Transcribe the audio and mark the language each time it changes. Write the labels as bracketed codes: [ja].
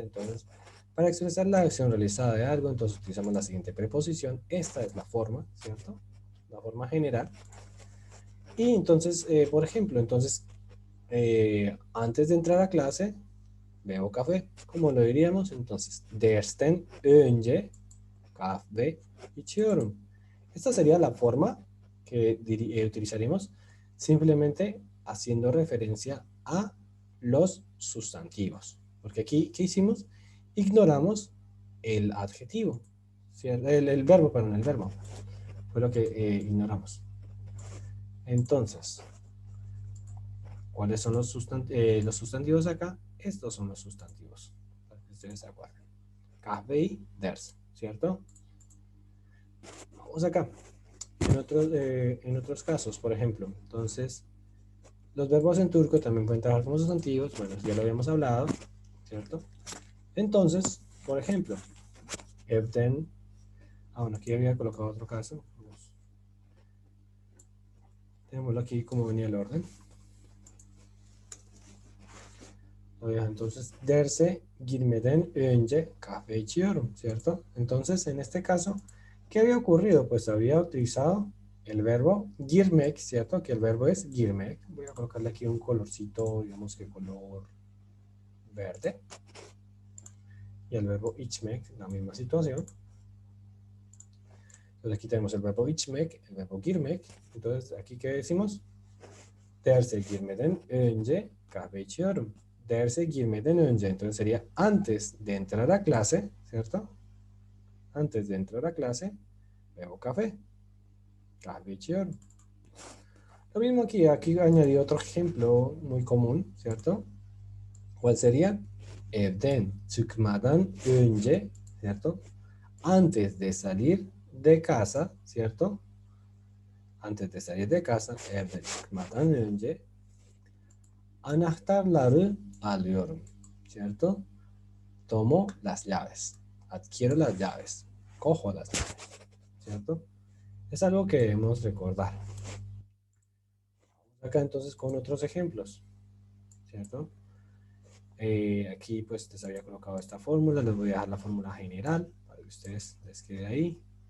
[es] Entonces, para expresar la acción realizada de algo, entonces utilizamos la siguiente preposición. Esta es la forma, ¿cierto? La forma general. Y entonces, por ejemplo, entonces, antes de entrar a clase, bebo café. ¿Cómo lo diríamos? Entonces, [tr] dersten önce kahve içiyorum. [es] Esta sería la forma que utilizaríamos simplemente haciendo referencia a los sustantivos. Porque aquí, ¿qué hicimos? Ignoramos el adjetivo. El verbo, perdón, el verbo. Fue lo que ignoramos. Entonces, ¿cuáles son los sustantivos acá? Estos son los sustantivos. Para que ustedes se acuerden. Kahve y ders, ¿cierto? Vamos acá. En otros casos, por ejemplo, entonces, los verbos en turco también pueden trabajar como sustantivos. Bueno, ya lo habíamos hablado, ¿cierto? Entonces, por ejemplo, evden. Bueno, aquí había colocado otro caso. Tenemos aquí como venía el orden. Entonces, [tr] derse girmeden önce kahve içiyorum, [es] ¿cierto? Entonces, en este caso, ¿qué había ocurrido? Pues había utilizado el verbo girmek, ¿cierto? Que el verbo es girmek. Voy a colocarle aquí un colorcito, digamos que color verde. Y el verbo içmek, la misma situación. Entonces aquí tenemos el verbo içmek, el verbo girmek. Entonces, ¿aquí qué decimos? [tr] Derse girmeden önce kahve içiyorum. Derse girmeden önce. [es] Entonces sería antes de entrar a clase, ¿cierto? Antes de entrar a clase, bebo café. [tr] Kahve içiyorum. [es] Lo mismo aquí añadí otro ejemplo muy común, ¿cierto? ¿Cuál sería? [tr] Evden çıkmadan önce, [es] ¿cierto? Antes de salir de casa, ¿cierto? Antes de salir de casa, [tr] evden çıkmadan önce anahtarları alıyorum, [es] ¿cierto? Tomo las llaves, adquiero las llaves, cojo las llaves, ¿cierto? Es algo que debemos recordar. Acá entonces con otros ejemplos, ¿cierto? Aquí pues les había colocado esta fórmula, les voy a dejar la fórmula general para que ustedes les quede ahí.